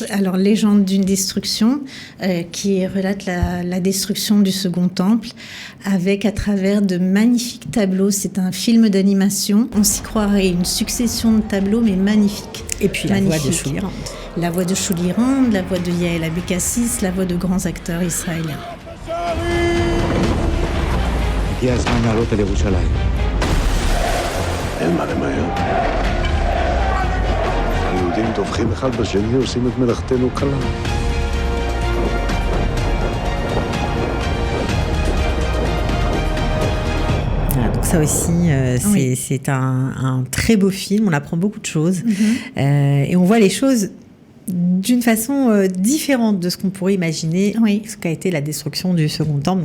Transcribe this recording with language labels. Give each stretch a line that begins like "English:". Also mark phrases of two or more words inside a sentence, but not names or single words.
French: Alors Légende d'une destruction, qui relate la destruction du Second Temple, avec à travers de magnifiques tableaux. C'est un film d'animation. On s'y croirait, une succession de tableaux, mais magnifiques. Et puis la voix de Shuli Rand. La voix de Shuli Rand, la voix de Yael Abekassis, la voix de grands acteurs israéliens.
Hebrew: הגיע הזמן לעלות על ירושלים. אין מה למהר. היהודים טובחים אחד בשני, עושים את מלאכתנו קלה.
French: Donc ça aussi, c'est un très beau film. On apprend beaucoup de choses. Et on voit les choses d'une façon différente de ce qu'on pourrait imaginer, ce qu'a été la destruction du Second Temple.